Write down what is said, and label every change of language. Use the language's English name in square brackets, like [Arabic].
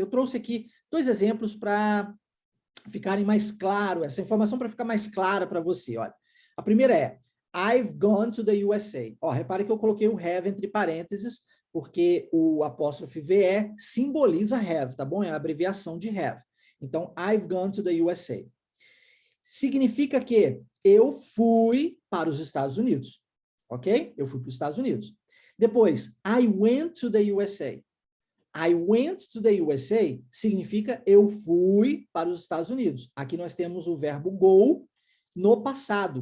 [Portuguese] Eu trouxe aqui 2 exemplos para ficarem mais claro, essa informação para ficar mais clara para você. Olha, a primeira é [English] I've gone to the USA. [Portuguese] Repare que eu coloquei o have entre parênteses, porque o apóstrofe VE simboliza have, tá bom? É a abreviação de have. Então, [English] I've gone to the USA. [Portuguese] Significa que eu fui para os Estados Unidos, ok? Eu fui para os Estados Unidos. Depois, [English] I went to the USA. I went to the USA [Portuguese] significa eu fui para os Estados Unidos. Aqui nós temos o verbo go no passado.